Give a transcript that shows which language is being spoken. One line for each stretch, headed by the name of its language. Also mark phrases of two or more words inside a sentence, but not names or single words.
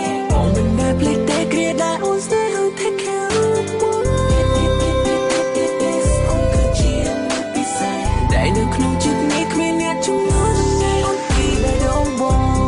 Khmer: បងមិនដែលភ្លេចទេគ្រាដែលអូនស្នេហ៍
English: take care of
Khmer: បង អូនគឺជាមនុស្សពិសេស ដែលនៅក្នុងចិត្តនេះគ្មានអ្នកជំនួស អូនពីបេះដូងបង